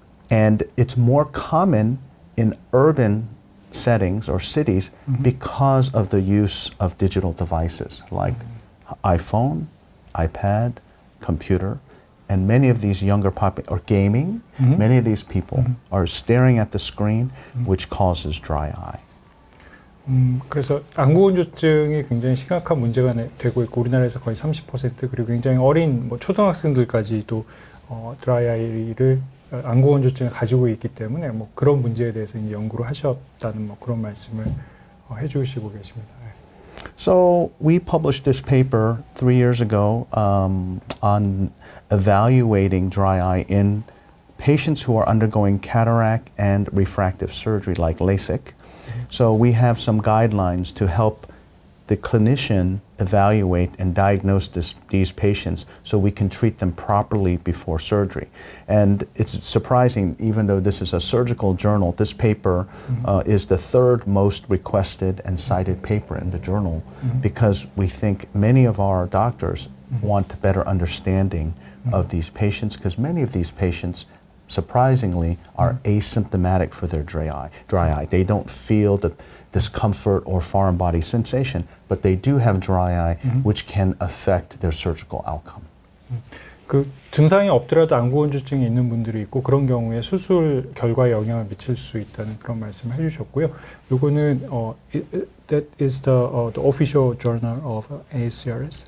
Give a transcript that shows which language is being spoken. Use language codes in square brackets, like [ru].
[en] And it's more common in urban settings or cities because of the use of digital devices like iPhone, iPad, computer, and many of these younger or gaming, many of these people are staring at the screen, which causes dry eye. [ko] 그래서 안구건조증이 굉장히 심각한 문제가 되고 있고 우리나라에서 거의 30% 그리고 굉장히 어린 뭐 초등학생들까지도 드라이아이를 안구건조증을 가지고 있기 때문에 뭐 그런 문제에 대해서 이제 연구를 하셨다는 뭐 그런 말씀을 해주시고 계십니다. [en] So we published this paper 3 years ago on evaluating dry eye in patients who are undergoing cataract and refractive surgery like LASIK. So we have some guidelines to help the clinician evaluate and diagnose these patients so we can treat them properly before surgery. And it's surprising, even though this is a surgical journal, this paper is the third most requested and cited paper in the journal because we think many of our doctors want a better understanding of these patients because many of these patients surprisingly are asymptomatic for their dry eye. They don't feel the discomfort or foreign body sensation, but they do have dry eye, which can affect their surgical outcome. [ko] 그 증상이 없더라도 안구건조증이 있는 분들이 있고 그런 경우에 수술 결과에 영향을 미칠 수 있다는 그런 말씀을 해주셨고요. 요거는 [en] that is the official journal of ASCRS.